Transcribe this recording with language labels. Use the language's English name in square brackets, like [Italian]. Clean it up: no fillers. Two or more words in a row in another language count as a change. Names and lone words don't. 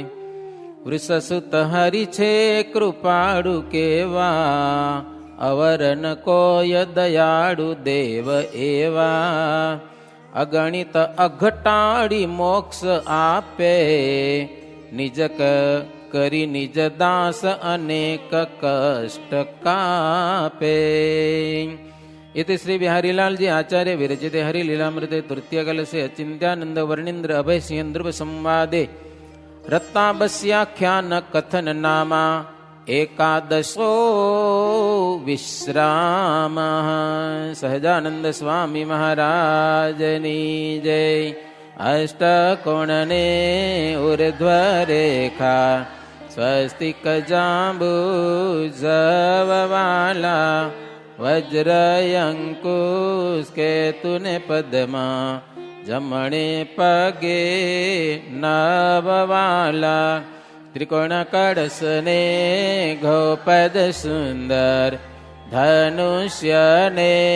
[Gujarati] વૃષસુત હરિ છે કૃપાળુ કેવા, અવરન કોય દયાળુ દેવ એવા. અગણિત અઘટાડી મોક્ષ આપે, નિજ કરી નિજ દાસ અનેક કષ્ટ કાપે. [Sanskrit] इति श्री बिहारीलाल जी आचार्य विरचिते हरिलीलामृते तृतीय कलशे अचिंत्यानंद वर्णींद्र अभय सिंह ध्रुव संवादे रत्ताबस्याख्यान कथन नामा એકાદશો વિશ્રામ. [Gujarati] સહજાનંદ સ્વામી મહારાજની જય. અષ્ટકોણને ઉર્ધ્વરેખા સ્વસ્તિક જાંબુ જવવાલા વજ્રયંકુશ કેતુને પદ્મા જમણે પગે નવવાલા ત્રિકોણ કળશને ગોપદ સુંદર ધનુષ્યને